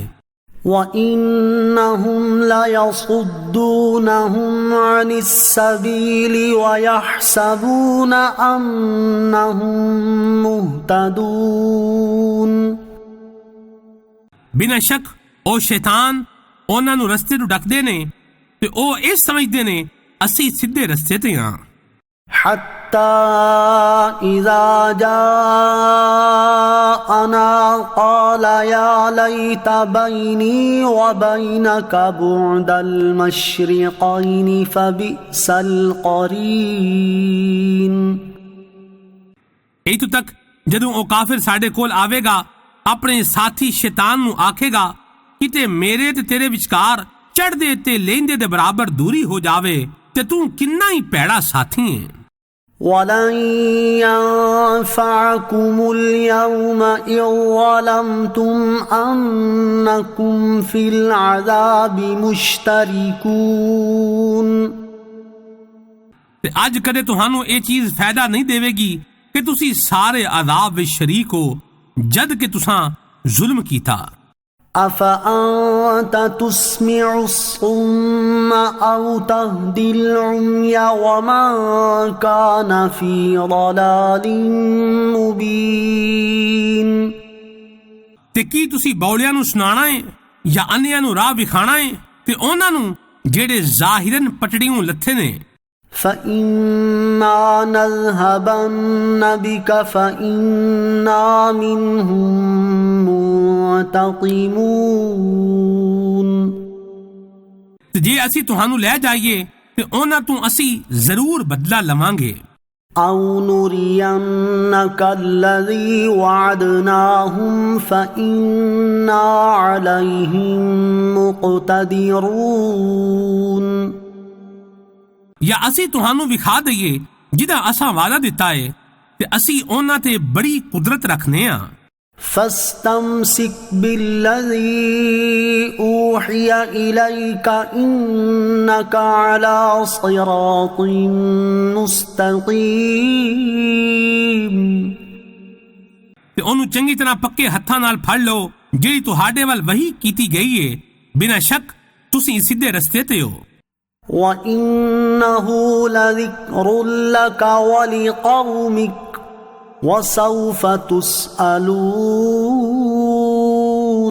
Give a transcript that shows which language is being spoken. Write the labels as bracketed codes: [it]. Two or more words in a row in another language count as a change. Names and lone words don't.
[ar] وَإِنَّهُمْ لَيَصُدُّونَهُمْ عَنِ السَّبِيلِ وَيَحْسَبُونَ أَنَّهُمْ مُهْتَدُونَ۔ [pa] ਬਿਨਾਂ ਸ਼ੱਕ ਉਹ ਸ਼ੈਤਾਨ ਉਹਨਾਂ ਨੂੰ ਰਸਤੇ ਤੋਂ ਡੱਕਦੇ ਨੇ ਤੇ ਉਹ ਇਹ ਸਮਝਦੇ ਨੇ ਅਸੀਂ ਸਿੱਧੇ ਰਸਤੇ ਤੇ ਹਾਂ। [ar] حتى إذا جاءنا قال يا ليت بيني وبينك بعد المشرقين فبئس القرين۔ [pa] ਇੱਥੋਂ ਤੱਕ ਜਦੋਂ ਉਹ ਕਾਫਿਰ ਸਾਡੇ ਕੋਲ ਆਵੇਗਾ ਆਪਣੇ ਸਾਥੀ ਸ਼ੈਤਾਨ ਨੂੰ ਆਖੇਗਾ ਕਿਤੇ ਮੇਰੇ ਤੇ ਤੇਰੇ ਵਿਚਕਾਰ ਚੜ੍ਹਦੇ ਤੇ ਲਹਿੰਦੇ ਦੇ ਬਰਾਬਰ ਦੂਰੀ ਹੋ ਜਾਵੇ ਤੇ ਤੂੰ ਕਿੰਨਾ ਹੀ ਭੈੜਾ ਸਾਥੀ ਹੈ۔ [ar] وَلَن يَنفَعَكُمُ الْيَوْمَ إِذ ظَّلَمْتُمْ أَنَّكُمْ فِي الْعَذَابِ مُشْتَرِكُونَ۔ [pa] ਤੇ ਅੱਜ ਕਦੇ ਤੁਹਾਨੂੰ ਇਹ ਚੀਜ਼ ਫਾਇਦਾ ਨਹੀਂ ਦੇਵੇਗੀ ਕਿ ਤੁਸੀਂ ਸਾਰੇ ਅਜ਼ਾਬ ਵਿੱਚ ਸ਼ਰੀਕ ਹੋ ਜਦ ਕਿ ਤੁਸੀਂ ਜ਼ੁਲਮ ਕੀਤਾ۔ [ar] أَفَأَنْتَ تُسْمِعُ الصُّمَّ أَوْ تَهْدِي الْعُمْيَ وَمَنْ كَانَ فِي ضَلَالٍ مُبِينٍ۔ [pa] ਤੇ ਕੀ ਤੁਸੀਂ ਬੌਲਿਆਂ ਨੂੰ ਸੁਣਾਣਾ ਹੈ ਜਾਂ ਅੰਨ੍ਹਿਆਂ ਨੂੰ ਰਾਹ ਵਿਖਾਣਾ ਹੈ ਤੇ ਉਹਨਾਂ ਨੂੰ جیڑے ظاہراً پٹڑیوں لتھے نے. [ar] فَإِمَّا نَذْهَبَنَّ بِكَ فَإِنَّا مِنْهُمْ مُنْتَقِمُونَ. [pa] تے جے اسی تہانوں لے جائیے تے انہاں تو اسی ضرور بدلہ لواں گے. [ar] أَوْ نُرِيَنَّكَ الَّذِي وَعَدْنَاهُمْ فَإِنَّا عَلَيْهِمْ مُقْتَدِرُونَ. [pa] یا اسی تہانوں وکھا دئیے جدا اساں وعدہ دتا ہے تے اسی انہاں تے بڑی قدرت رکھنے ہاں. [ar] فَاسْتَمْسِكْ بِالَّذِي أُوحِيَ إِلَيْكَ إِنَّكَ عَلَى صِرَاطٍ مُسْتَقِيمٍ. [pa] تے انہوں چنگی طرح پکے ہتھاں نال پھڑ لو جیڑی تہاڈے ول وحی کیتی گئی ہے. بنا شک تسی سیدھے رستے تے ہو. [ar] وَإِنَّهُ لَذِكْرٌ لَكَ وَلِقَوْمِكَ وَسَوْفَ تُسْأَلُونَ.